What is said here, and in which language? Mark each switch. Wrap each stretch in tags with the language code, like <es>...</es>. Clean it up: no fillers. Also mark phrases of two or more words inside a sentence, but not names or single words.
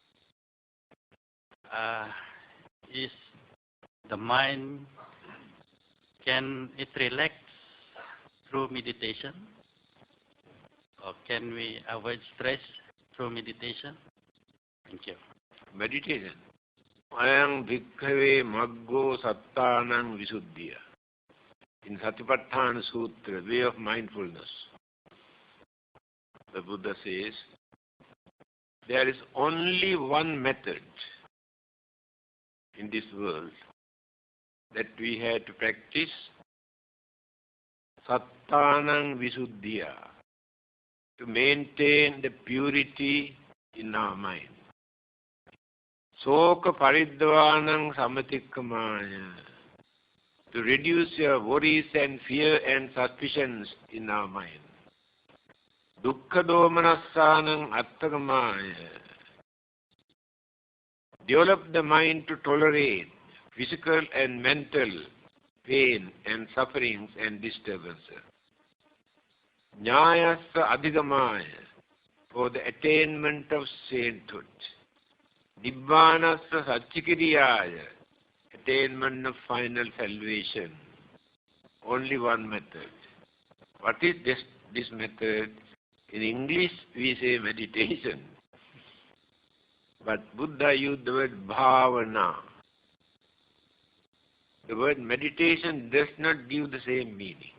<en>Is the mind, can it relax through meditation? Or can we avoid stress through meditation? Thank you. Meditation.</en> <pi>Ayang bhikkhave maggo sattanang visuddhiya.</pi> <en>In Satipatthana Sutra, way of mindfulness, the Buddha says, there is only one method in this world that we have to practice,</en> <pi>sattanang visuddhiya,</pi> <en>to maintain the purity in our mind.</en> <pi>Soka paridvanang samatikkhamaya,</pi> <en>to reduce your worries and fear and suspicions in our mind.</en> <pi>Dukkha domanassanang atthagamaya,</pi> <en>develop the mind to tolerate physical and mental pain and sufferings and disturbances.</en> <pi>Nyayasa adhigamaya,</pi> <en>for the attainment of sainthood.</en> <pi>Nibbanasa satchikiriyaya,</pi> <en>attainment of final salvation. Only one method. What is this method? In English we say meditation. But Buddha used the word bhavana. The word meditation does not give the same meaning.</en>